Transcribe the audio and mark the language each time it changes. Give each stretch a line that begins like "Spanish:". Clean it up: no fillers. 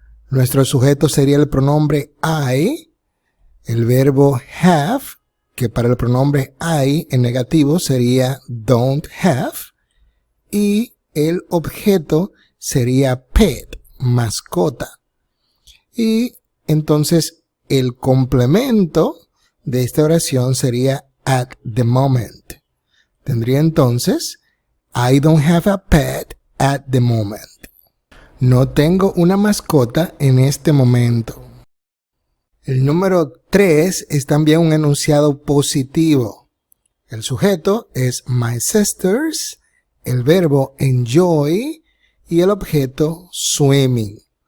Spanish: Nuestro sujeto sería el pronombre I, el verbo have, que para el pronombre I en negativo sería don't have, y el objeto sería pet, mascota. Y entonces el complemento de esta oración sería
English: at the moment.
Spanish: Tendría entonces,
English: I don't have a pet at the moment.
Spanish: No tengo una mascota en este momento. El número 3 es también un enunciado positivo. El sujeto es my sisters, el verbo enjoy y el objeto swimming.